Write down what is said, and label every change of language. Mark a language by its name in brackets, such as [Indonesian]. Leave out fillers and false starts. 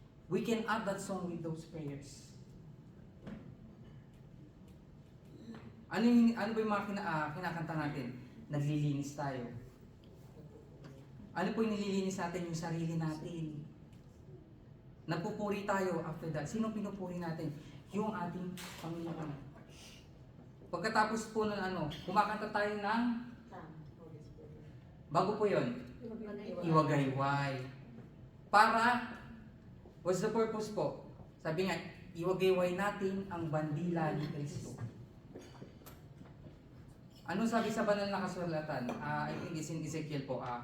[English] We can add that song with those prayers. [Filipino] Ano ba yung mga kinakanta natin? Naglilinis tayo. Ano po yung nililinis natin? Yung sarili natin. Nagpupuri tayo [English] after that. [Filipino] Sino pinupuri natin? Yung ating Panginoon. Pagkatapos po ng kumakanta tayo ng bago po yun, iwagayway. Para, [English] what's the purpose [Filipino] po? Sabi nga, iwagayway natin ang bandila ni Kristo. Ano sabi sa banal na kasulatan? [English] I think it's in Ezekiel [Filipino] po.